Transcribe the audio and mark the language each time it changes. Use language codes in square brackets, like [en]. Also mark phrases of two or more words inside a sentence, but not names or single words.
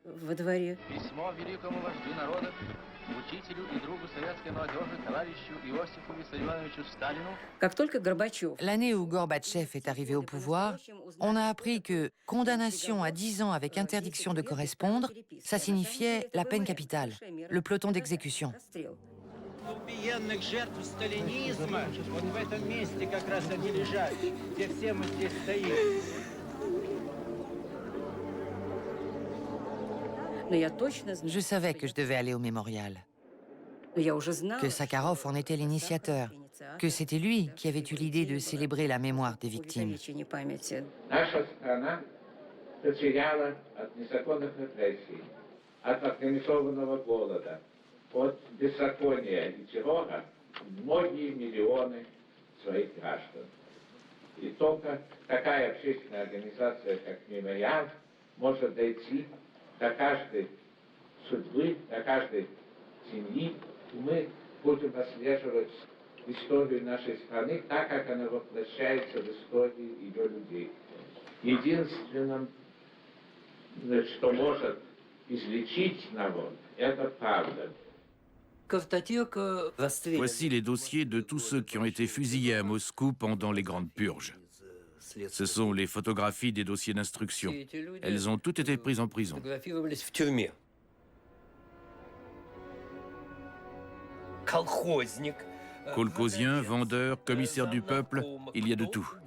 [fr] L'année où Gorbatchev est arrivé au pouvoir, on a appris que condamnation à 10 ans avec interdiction de correspondre, ça signifiait la peine capitale, le peloton d'exécution. [ru] Убиенных жертв сталинизма вот в этом месте как раз они лежат, где все мы здесь стоим. Je savais que je devais aller au mémorial, que Sakharov en était l'initiateur, que c'était lui qui avait eu l'idée de célébrer la mémoire des victimes. Наша страна потеряла от незаконных репрессий, от организованного голода, от беззакония и террора многие миллионы своих граждан. И только такая общественная организация, как «Мемориал», может дойти до каждой судьбы, до каждой семьи. И мы будем отслеживать историю нашей страны так, как она воплощается в истории ее людей. Единственным, что может излечить народ, это правда. [fr] Voici les dossiers de tous ceux qui ont été fusillés à Moscou pendant les grandes purges. Ce sont les photographies des dossiers d'instruction. Elles ont toutes été prises en prison. Kolkhozien, vendeur, commissaire du peuple, il y a de tout.